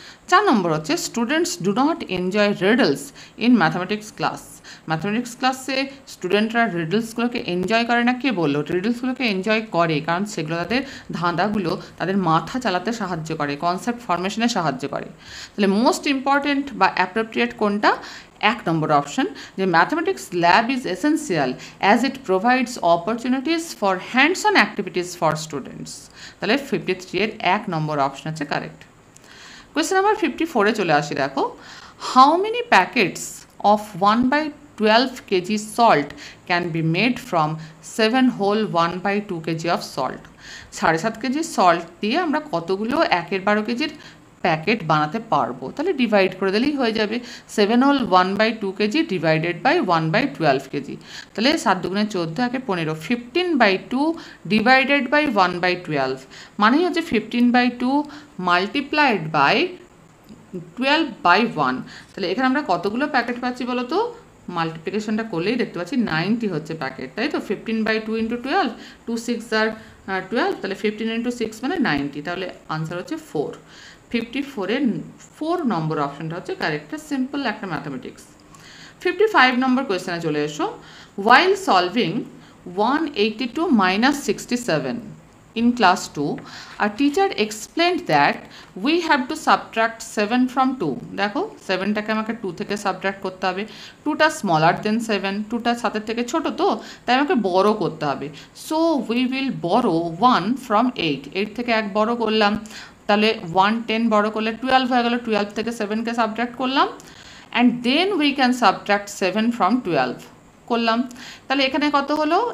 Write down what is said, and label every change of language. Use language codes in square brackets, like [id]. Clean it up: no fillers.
[bn] 4 নম্বর হচ্ছে [en] students do not enjoy riddles in mathematics class, [bn] mathematics ক্লাসে স্টুডেন্টরা রিডলসগুলোকে এনজয় করে না, কে বললো, রিডলসগুলোকে এনজয় করে, কারণ সেগুলো তাদের ধাঁধাগুলো তাদের মাথা চালাতে সাহায্য করে, কনসেপ্ট ফর্মেশনে সাহায্য করে। তাহলে মোস্ট ইম্পর্টেন্ট বা অ্যাপ্রোপ্রিয়েট কোনটা, 1 নম্বর অপশন, যে [en] Mathematics lab is essential as it provides opportunities for hands on activities for students. [bn] তাহলে 53-এর 1 নম্বর অপশন হচ্ছে কারেক্ট। কোয়েশ্চেন নাম্বার 54-এ চলে আসি। [en] দেখো how many packets of 1/12 kg salt can be made from 7 whole 1/2 kg of salt। [bn] 7.5 KG salt দিয়ে আমরা কতগুলো 1/12 কেজির packet বানাতে পারবো, তাহলে ডিভাইড করে দিলেই হয়ে যাবে। 7 whole 1/2 KG divided by 1/12 KG, তাহলে 7 দুগুণে 14, 1 15, 15/2 ডিভাইডেড বাই 1/12, মানেই হচ্ছে 15/2 মাল্টিপ্লাইড বাই 12/1, তাহলে এখানে আমরা কতগুলো প্যাকেট পাচ্ছি বলো তো? মাল্টিপ্লিকেশনটা করলেই দেখতে পাচ্ছি 90 হচ্ছে প্যাকেট, তাই তো? 15/2 × 12, 2 6 আর 12, তাহলে 15 × 6 মানে 90, তাহলে আনসার হচ্ছে 4। 54-এর 4 নম্বর অপশনটা হচ্ছে কারেক্ট, সিম্পল একটা ম্যাথামেটিক্স। 55 নম্বর কোয়েশ্চেনে চলে এসো। [en] While solving 182 - 67 in class 2, a teacher explained that we have to subtract 7 from 2. [bn] দেখো 7টাকে আমাকে 2 থেকে সাবট্রাক্ট করতে হবে। 2টা স্মলার দেন 7, 2টা 7-এর থেকে ছোট, তো তাই আমাকে বড় করতে হবে। [en] so we will বড়ো 1 from 8, [bn] 8 থেকে 1 বড় করলাম, তাহলে 110 বড় করলে 12 হয়ে গেল, 12 থেকে 7কে সাবট্রাক্ট করলাম, [en] and then we can subtract 7 from 12 [bn] করলাম। তাহলে এখানে কত হলো?